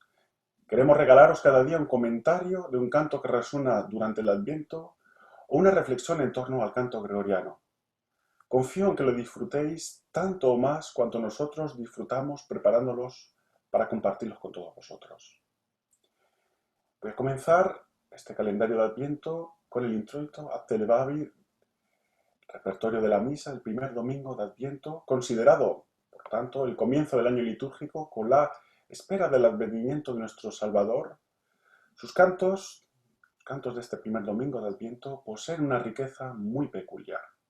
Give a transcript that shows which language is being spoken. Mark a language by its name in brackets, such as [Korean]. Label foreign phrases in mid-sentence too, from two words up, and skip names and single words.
[Spanish] Queremos regalaros cada día un comentario de un canto que resuena durante el Adviento o una reflexión en torno al canto gregoriano. Confío en que lo disfrutéis tanto o más cuanto nosotros disfrutamos preparándolos para compartirlos con todos vosotros. Voy a comenzar este calendario de Adviento con el introito Ad te levavi, repertorio de la misa, el primer domingo de Adviento, considerado, por tanto, el comienzo del año litúrgico con la espera del advenimiento de nuestro Salvador. Sus cantos de este primer domingo de Adviento, poseen una riqueza muy peculiar.